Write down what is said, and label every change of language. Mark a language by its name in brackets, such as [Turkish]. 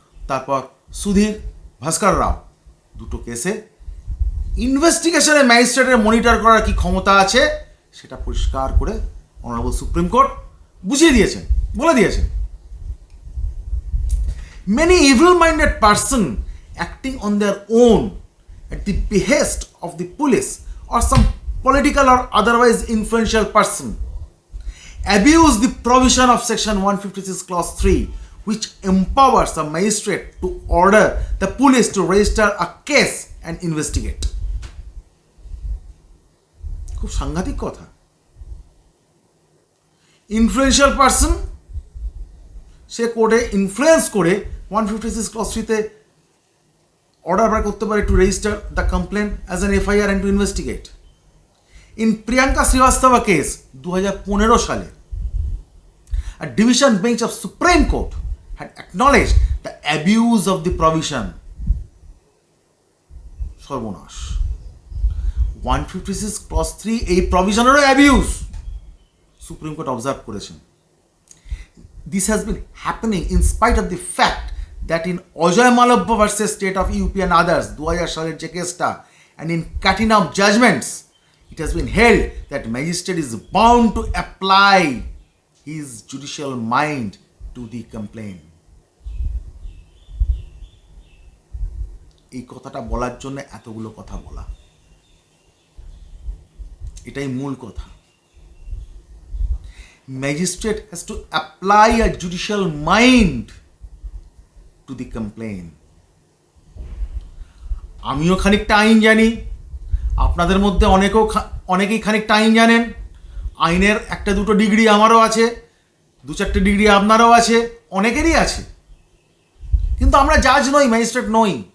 [Bangla] তারপর সুধীর ভাস্কর রাও, দুটো কেসে ইনভেস্টিগেশনে ম্যাজিস্ট্রেটের মনিটর করার কি ক্ষমতা আছে সেটা পরিষ্কার করে অনারেবল সুপ্রিম কোর্ট বুঝিয়ে দিয়েছেন, বলে দিয়েছেন। [English] Many evil-minded person acting on their own at the behest of the police or some political or otherwise influential person abuse the provision of section 156 clause 3 which empowers a magistrate to order the police to register a case and investigate. [Bangla] খুব সাংঘাতিক কথা। Influential person সে কোর্টে influence করে 156 clause 3-তে order বার করতে পারে [English] To register the complain as an FIR and to investigate. In Priyanka Srivastava case 2015 সালে a division bench of Supreme Court had acknowledged the abuse of the provision. [Bangla] সর্বনাশ, 156 clause 3 এই প্রভিশনেরও abuse supreme court observe করেছেন। [English] This has been happening in spite of the fact that in Ajay Malabha versus State of UP and others 2000 [Bangla] সালের যে কেসটা [English] and in cutting of judgments it has been held that magistrate is bound to apply his judicial mind to the complaint. [Bangla] এই কথাটা বলার জন্য এতগুলো কথা বলা, এটাই মূল কথা। [English] Magistrate has to apply a judicial mind to the complaint. [Bangla] আমিও খানিকটা আইন জানি, আপনাদের মধ্যে অনেকেই খানিকটা আইন জানেন। আইনের একটা দুটো ডিগ্রি আমারও আছে, দু চারটে ডিগ্রি আপনারও আছে, অনেকেরই আছে। কিন্তু আমরা জাজ নই, ম্যাজিস্ট্রেট নই।